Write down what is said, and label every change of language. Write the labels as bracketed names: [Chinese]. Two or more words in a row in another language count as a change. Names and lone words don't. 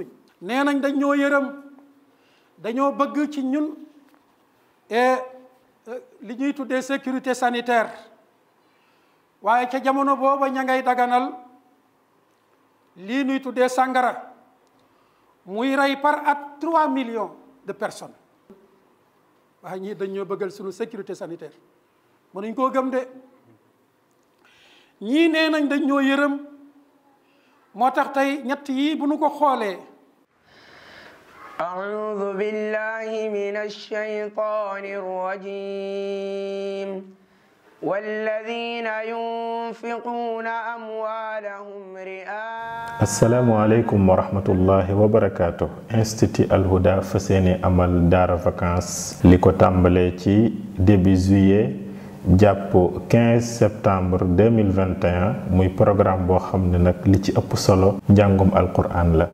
[Wolof] nee nañ dañ ñoo yërëm dañoo bëgg ci ñun li ñuy tuddee [French] sécurité sanitaire [Wolof] waaye ca jamono booba ña ngay daganal lii ñuy tuddee sàngara muy rey par at 3 [French] millions de personnes. [Wolof] waaye ñii dañ ñoo bëggal suñu [French] sécurité sanitaire [Wolof] mënuñ koo gëm de. ñii nee nañ dañ ñoo yërëm moo tax tey ñett yii bu nu ko xoolee. [Arabic] أعوذ بالله من الشيطان الرجيم والذين ينفقون أموالهم رئاء. السلام عليكم ورحمة الله وبركاته. [Wolof] Institut Al Houda fas yéene amal daara vacances li ko tàmbalee ci [French] début juillet [Wolof] jàpp 15 septembre 2021 muy programme boo xam ne nag li ci ëpp solo njàngum alquran la.